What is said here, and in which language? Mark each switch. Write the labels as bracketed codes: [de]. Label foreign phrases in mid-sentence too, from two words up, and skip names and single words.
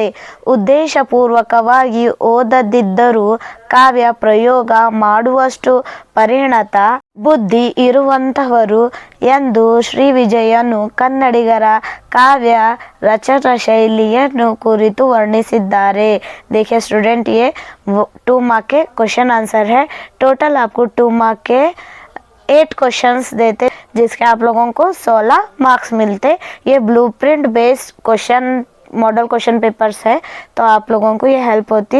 [kn] ಉದ್ದೇಶಪೂರ್ವಕವಾಗಿ ಓದದಿದ್ದರೂ ಕಾವ್ಯ ಪ್ರಯೋಗ ಮಾಡುವಷ್ಟು ಪರಿಣತ ಬುದ್ಧಿ ಇರುವಂತಹವರು ಎಂದು ಶ್ರೀವಿಜಯನು ಕನ್ನಡಿಗರ ಕಾವ್ಯ ರಚನಾ ಶೈಲಿಯನ್ನು ಕುರಿತು ವರ್ಣಿಸಿದ್ದಾರೆ. [hi] देखिए स्टूडेंट, ये 2 मार्क के [en] question answer [hi] है. टोटल आपको 2 मार्क के 8 क्वेश्चंस देते, जिसके आप लोगों को 16 मार्क्स मिलते. ये [en] blueprint based question model question papers [hi] है, तो आप लोगों को ये हेल्प होती.